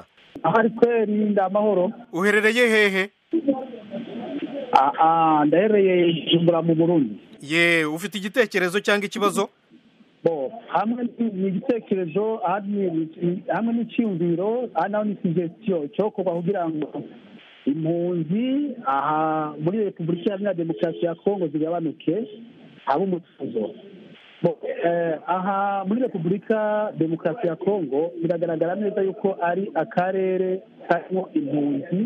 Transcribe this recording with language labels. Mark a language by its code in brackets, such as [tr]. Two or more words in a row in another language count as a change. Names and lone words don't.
[rn] Ahari kweri ndamahoro. [rw] Uherereye hehe? [rn] Ndahereye Jumbura mu Burundi. [rw] Ye, ufite igitekerezo cyangwa ikibazo? Hamwe n'igitekerezo, hamwe n'icyumviro, naho ni suggestion cyo kugira ngo impunzi aha muri Repubulika Iharanira Demokarasi ya Kongo zigabanuke haba umutuzo. Aha muri Repubulika Demokarasi ya Kongo biragaragara neza yuko ari akarere karimo impunzi.